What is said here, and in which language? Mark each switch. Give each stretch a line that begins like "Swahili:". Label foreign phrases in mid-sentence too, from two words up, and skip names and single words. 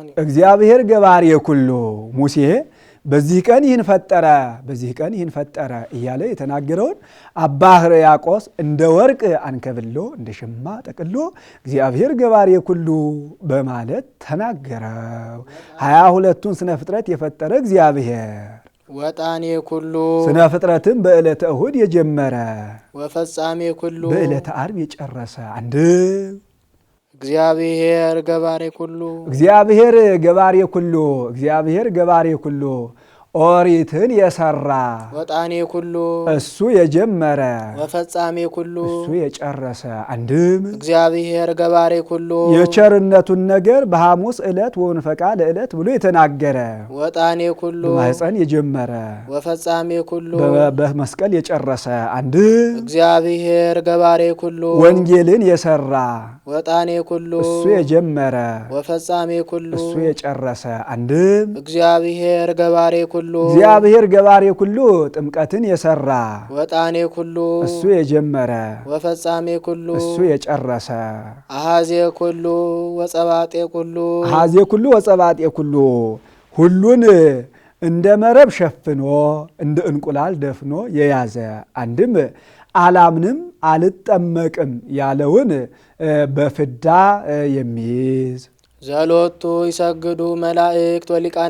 Geez: እግዚአብሔር ገባሬ ኩሉ
Amharic: ሙሴ በዚህ ቀን ይህን ፈጠረ በዚህ ቀን ይህን ፈጠረ እያለ የተናገረውን አባ ሕርያቆስ እንደ ወርቅ አንከብሎ እንደ ሸማ ጠቅሎ
Geez: እግዚአብሔር ገባሬ ኩሉ
Amharic: በማለት ተናገረው። 22ቱን ስነ ፍጥረት የፈጠረ እግዚአብሔር
Geez: ወጣኔ ኩሉ
Amharic: ስነ ፍጥረትም በዕለተ እሁድ የጀመረ
Geez: ወፈጻሜ ኩሉ
Amharic: በዕለተ ዓርብ የጨረሰ አንድ
Geez: እግዚአብሔር ገባሬ ኩሉ እግዚአብሔር ገባሬ ኩሉ እግዚአብሔር ገባሬ ኩሉ
Amharic: ኦሪትን የሰራ
Geez: ወጣኔ ኩሉ
Amharic: እሱ የጀመረ
Geez: ወፈጻሜ ኩሉ
Amharic: እሱ የጨረሰ አንድም
Geez: እግዚአብሔር ገባሬ ኩሉ
Amharic: የቸርነቱን ነገር በሐሙስ ዕለት ወንፈቃ ለዕለት ብሎ የተናገረ
Geez: ወጣኔ ኩሉ
Amharic: በማኅፀን የጀመረ
Geez: ወፈጻሜ ኩሉ
Amharic: በመስቀል የጨረሰ አንድም
Geez: እግዚአብሔር ገባሬ ኩሉ
Amharic: ወንጌልን የሰራ
Geez: ወጣኔ ኩሉ
Amharic: እሱ የጀመረ
Geez: ወፈጻሜ ኩሉ
Amharic: እሱ የጨረሰ አንድም
Geez: እግዚአብሔር ገባሬ ኩሉ እግዚአብሔር ገባሬ ኩሉ
Amharic: ጥምቀትን የሰራ
Geez: ወጣኔ ኩሉ
Amharic: እሱ የጀመረ
Geez: ወፈጻሜ ኩሉ
Amharic: እሱ የጨረሰ
Geez: አሃዜ ኩሉ ወጸባጤ ኩሉ አሃዜ ኩሉ ወጸባጤ ኩሉ
Amharic: ሁሉን እንደ መረብ ሸፍኖ እንደ እንቁላል ደፍኖ የያዘ አንድም አላምንም አልጠመቅም ያለውን በፍዳ የሚይዝ
Geez: ዘሎቱ ይሰግዱ መላእክት ወሊቃነ